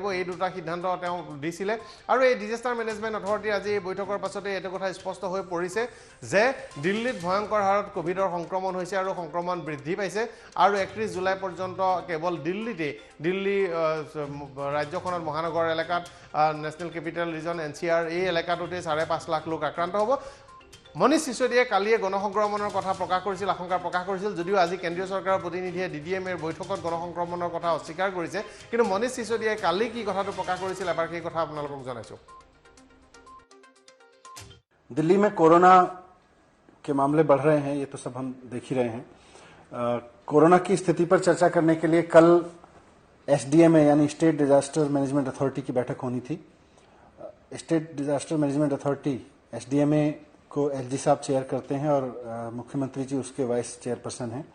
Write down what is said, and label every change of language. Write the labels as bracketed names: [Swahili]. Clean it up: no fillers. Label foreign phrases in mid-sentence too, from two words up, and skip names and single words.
[Assamese] এই দুটা সিদ্ধান্ত তেওঁ দিছিলে আৰু এই [English] disaster management authority [Assamese] আজি এই বৈঠকৰ পাছতে এইটো কথা স্পষ্ট হৈ পৰিছে যে দিল্লীত ভয়ংকৰ হাৰত কোভিডৰ সংক্ৰমণ হৈছে আৰু সংক্ৰমণ বৃদ্ধি পাইছে আৰু 31 জুলাই পৰ্যন্ত কেৱল দিল্লী ৰাজ্যখনত মহানগৰ এলেকাত [English] National Capital Region [Assamese] NCR এই এলেকাটোতে 5.5 লাখ লোক আক্ৰান্ত হ'ব। মনীষ সিসোদিয়াই কালিয়ে গণসংক্ৰমণৰ কথা প্ৰকাশ কৰিছিল, আশংকা প্ৰকাশ কৰিছিল, যদিও আজি কেন্দ্ৰীয় চৰকাৰৰ প্ৰতিনিধিয়ে DDMৰ বৈঠকত গণসংক্ৰমণৰ কথা অস্বীকাৰ কৰিছে, কিন্তু মনীষ সিসোদিয়াই কালি কি কথাটো প্ৰকাশ কৰিছিল এবাৰ সেই কথা আপোনালোকক জনাইছো। [Hindi] दिल्ली में कोरोना के मामले बढ़ रहे हैं, ये तो सब हम देख ही रहे हैं। कोरोना की स्थिति पर चर्चा करने के लिए कल SDMA यानी [English] State Disaster Management Authority [Hindi] की बैठक होनी थी। [English] State Disaster Management Authority [Hindi] SDMA को LG साहब चेयर करते हैं और मुख्यमंत्री जी उसके [English] vice chairperson [Hindi] हैं।